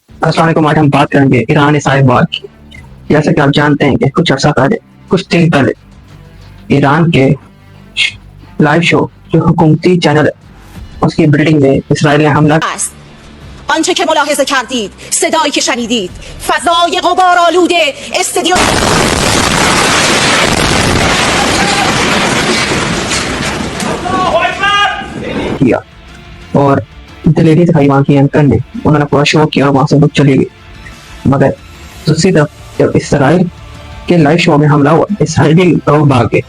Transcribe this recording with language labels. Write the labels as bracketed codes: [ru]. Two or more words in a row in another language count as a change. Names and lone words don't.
[ar] السلام عليكم. [hi] आज हम बात करेंगे ईरान इसराइल वॉर की। जैसे कि आप जानते हैं कि कुछ अर्सा पहले, कुछ दिन पहले ईरान के लाइव शो जो हुकूमती चैनल है उसकी बिल्डिंग में इसराइल ने हमला [fa] آنچه که ملاحظه کردید، صدایی که شنیدید، فضای غبارآلوده استدیو [hi] किया और दिलेरी दिखाई वहाँ की एंकर ने। उन्होंने पूरा शो किया और वहाँ से लोग चले गए। मगर दूसरी तरफ जब इसराइल के लाइव शो में हमला हुआ, इसराइली लोग भाग गए।